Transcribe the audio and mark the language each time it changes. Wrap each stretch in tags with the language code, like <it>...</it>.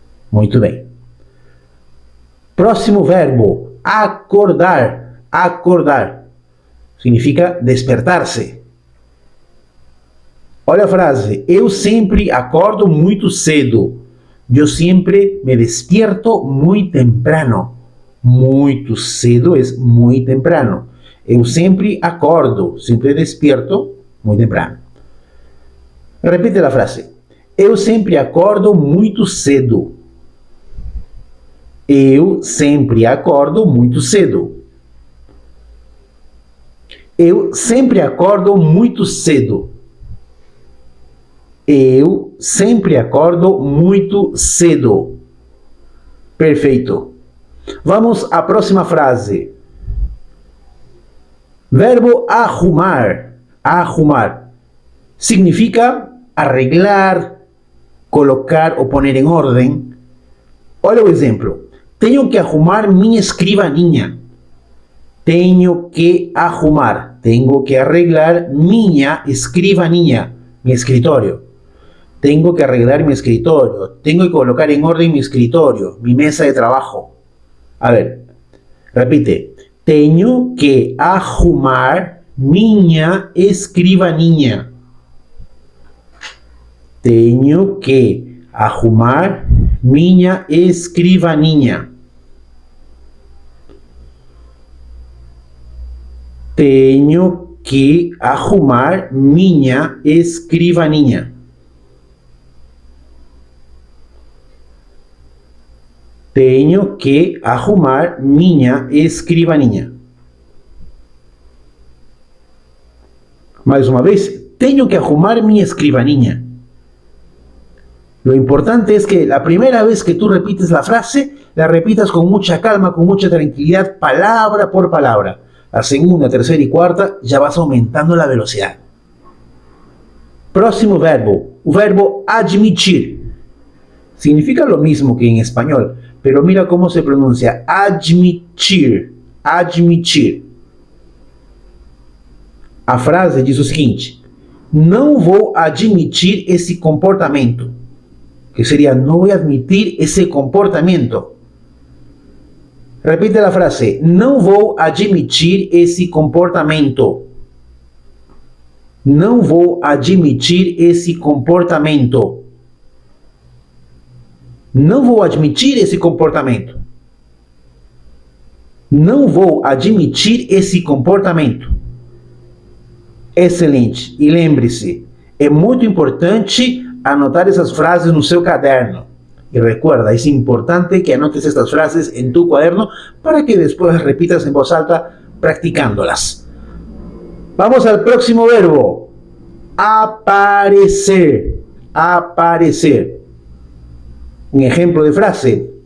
<pt>Muito bem. Próximo verbo, acordar. Acordar. Significa despertar-se. Olha a frase. Eu sempre acordo muito cedo.</pt> <es>Eu sempre me despierto muy temprano.</es> <pt>Muito cedo</pt> <es>es muy temprano.</es> <pt>Eu sempre acordo, sempre</pt> <es>despierto muy temprano. Repite</es> <pt>a frase. Eu sempre acordo muito cedo. Eu sempre acordo muito cedo. Eu sempre acordo muito cedo. Eu sempre acordo muito cedo. Perfeito. Vamos à próxima frase. Verbo arrumar. Arrumar. Significa arreglar, colocar ou poner em ordem. Olha o exemplo. Tenho que arrumar minha escrivaninha. Tenho que arrumar. Tenho que arreglar minha escrivaninha.</pt> <es>Mi escritório. Tengo que arreglar mi escritorio. Tengo que colocar en orden mi escritorio, mi mesa de trabajo. A ver, repite.</es> <pt>Tenho que arrumar minha escrivaninha. Tenho que arrumar minha escrivaninha. Tenho que arrumar minha escrivaninha. Tenho que arrumar minha escrivaninha. Mais uma vez, tenho que arrumar minha escrivaninha.</pt> <es>Lo importante es que la primera vez que tú repites la frase, la repitas con mucha calma, con mucha tranquilidad, palabra por palabra. La segunda, tercera y cuarta ya vas aumentando la velocidad.</es> <pt>Próximo verbo, o verbo admitir.</pt> <es>Significa lo mismo que en español, pero mira cómo se pronuncia.</es> <pt>Admitir. Admitir. A frase diz o seguinte: não vou admitir esse comportamento.</pt> <es>Que sería, no voy a admitir ese comportamiento. Repite la frase,</es> <pt>não vou admitir esse comportamento. Não vou admitir esse comportamento. Não vou admitir esse comportamento. Não vou admitir esse comportamento. Excelente. E lembre-se, é muito importante anotar essas frases no seu caderno.</pt> <es>Y recuerda, es importante que anotes estas frases en tu cuaderno para que después las repitas en voz alta practicándolas. Vamos al próximo verbo. Aparecer. Aparecer. Un ejemplo de frase.</es>